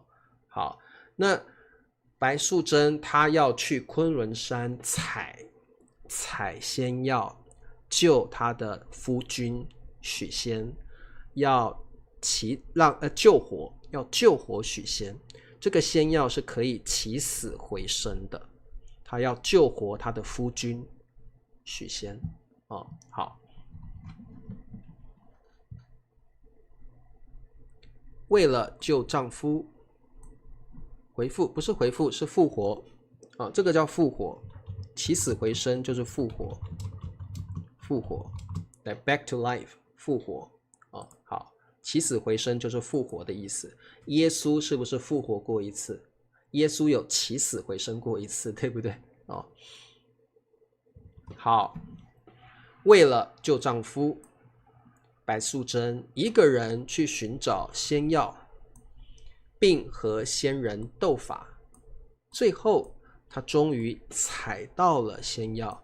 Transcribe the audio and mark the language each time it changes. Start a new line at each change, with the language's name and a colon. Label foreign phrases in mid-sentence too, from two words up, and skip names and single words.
Chinese: 好，那白素貞她要去崑崙山採仙藥，救她的夫君許仙，要救活許仙。這個仙藥是可以起死回生的，她要救活她的夫君許仙。好。為了救丈夫，不是回復，是復活。這個叫復活，起死回生就是復活，來
English: back to life，
Chinese: 復活。好，起死回生就是復活的意思。耶穌是不是復活過一次？耶穌有起死回生過一次，對不对？好，為了救丈夫，白素貞一個人去尋找仙藥，並和仙人鬥法，最後她終於採到了仙藥。